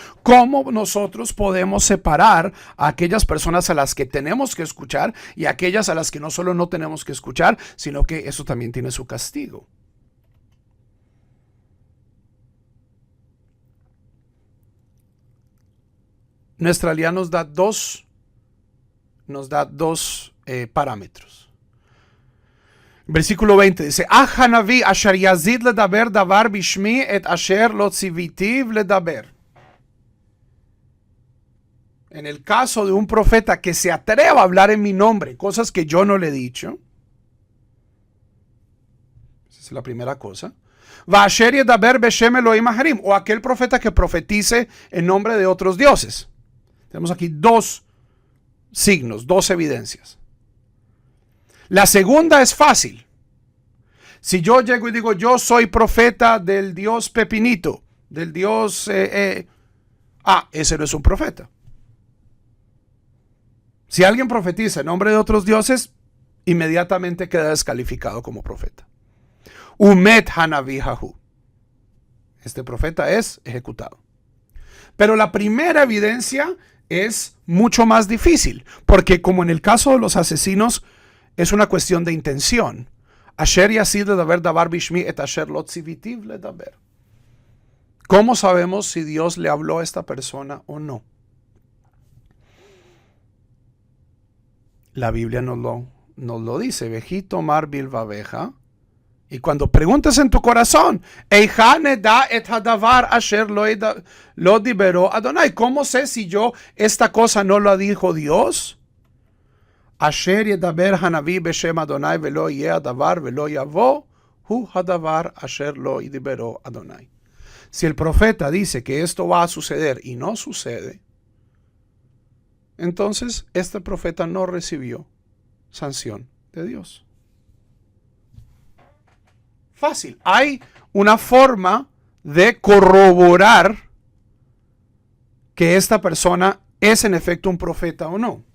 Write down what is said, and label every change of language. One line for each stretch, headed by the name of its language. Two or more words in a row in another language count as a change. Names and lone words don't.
Spanish: ¿Cómo nosotros podemos separar a aquellas personas a las que tenemos que escuchar y a aquellas a las que no solo no tenemos que escuchar, sino que eso también tiene su castigo? Nuestra aliyah nos da dos parámetros. Versículo 20 dice:
Hebrew: הנביא אשר יזיד לדבר דבר בשמי את אשר לא צויתיו לדבר.
Spanish: En el caso de un profeta que se atreva a hablar en mi nombre, cosas que yo no le he dicho, esa es la primera cosa.
Hebrew: ואשר ידבר בשם אלהים אחרים,
Spanish: o aquel profeta que profetice en nombre de otros dioses. Tenemos aquí dos signos, dos evidencias. La segunda es fácil. Si yo llego y digo: yo soy profeta del dios Pepinito, del dios ese no es un profeta. Si alguien profetiza en nombre de otros dioses, inmediatamente queda descalificado como profeta.
Hebrew: ומת הנביא ההוא.
Spanish: Este profeta es ejecutado. Pero la primera evidencia es mucho más difícil, porque como en el caso de los asesinos es una cuestión de intención.
Hebrew: אשר יזיד לדבר דבר בשמי את אשר לא צויתיו לדבר.
Spanish: ¿Cómo sabemos si Dios le habló a esta persona o no? La Biblia nos lo dice.
Hebrew: וכי תאמר בלבבך.
Spanish: Y cuando preguntes en tu corazón, ¿cómo sé si yo esta cosa no la dijo Dios?
Hebrew: אשר ידבר הנביא בשם אדני ולא יהיה הדבר ולא יבוא הוא הדבר אשר לא דברו אדני.
Spanish: Si el profeta dice que esto va a suceder y no sucede, entonces este profeta no recibió sanción de Dios. Fácil. Hay una forma de corroborar que esta persona es en efecto un profeta o no.